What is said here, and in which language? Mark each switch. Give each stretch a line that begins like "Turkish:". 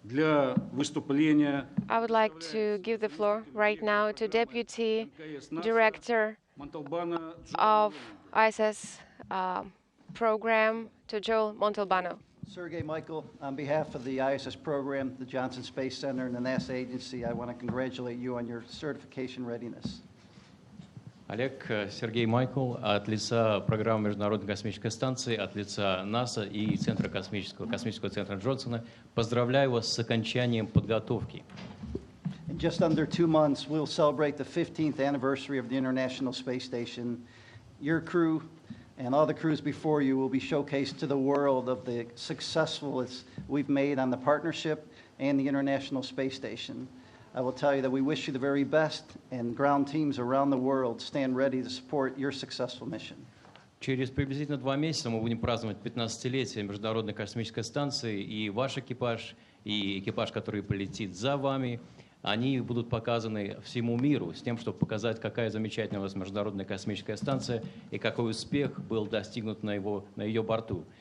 English: I would like to give the floor right now to Deputy Director of ISS program, to Joel Montalbano. Sergey, Michael, on behalf of the ISS program, the Johnson Space Center, and the NASA agency, I want to congratulate you on your certification readiness.
Russian: Олег, Сергей, Майкл, от лица программы Международной космической станции, от лица НАСА и Центра космического центра Джонсона поздравляю вас с окончанием подготовки.
English: In just under 2 months, we'll celebrate the 15th anniversary of the International Space Station. Your crew and all the crews before you will be showcased to the world of the successfulness we've made on the partnership and the International Space Station. I will tell you that we wish you the very best, and ground teams around the world stand ready to support your successful mission.
Russian: Через приблизительно 2 месяца мы будем праздновать 15-летие Международной космической станции, и ваш экипаж, и экипаж, который полетит за вами, они будут показаны всему миру с тем, чтобы показать, какая замечательная у вас Международная космическая станция и какой успех был достигнут на ее борту.